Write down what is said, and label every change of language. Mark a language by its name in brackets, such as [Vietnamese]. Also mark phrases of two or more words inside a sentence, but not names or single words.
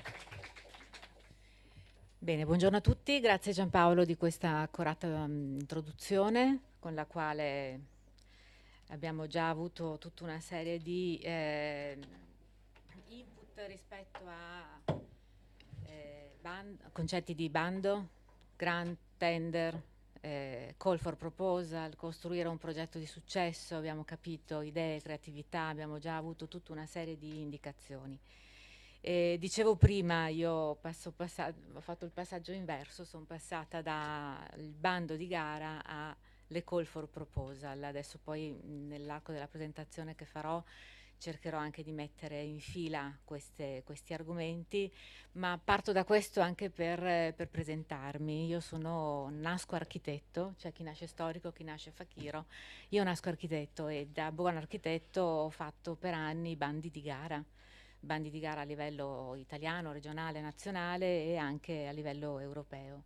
[Italian] Bene, buongiorno a tutti, grazie Giampaolo di questa accurata introduzione con la quale abbiamo già avuto tutta una serie di input rispetto a concetti di bando, [English] grant, tender, call for proposal, [Italian] costruire un progetto di successo, abbiamo capito idee, creatività, abbiamo già avuto tutta una serie di indicazioni. Dicevo prima, io ho fatto il passaggio inverso, sono passata dal bando di gara alle [English] call for proposal. [Italian] Adesso poi nell'arco della presentazione che farò cercherò anche di mettere in fila questi argomenti, ma parto da questo anche per presentarmi. Io nasco architetto, c'è chi nasce storico, chi nasce fakiro. Io nasco architetto e da buon architetto ho fatto per anni bandi di gara a livello italiano, regionale, nazionale e anche a livello europeo.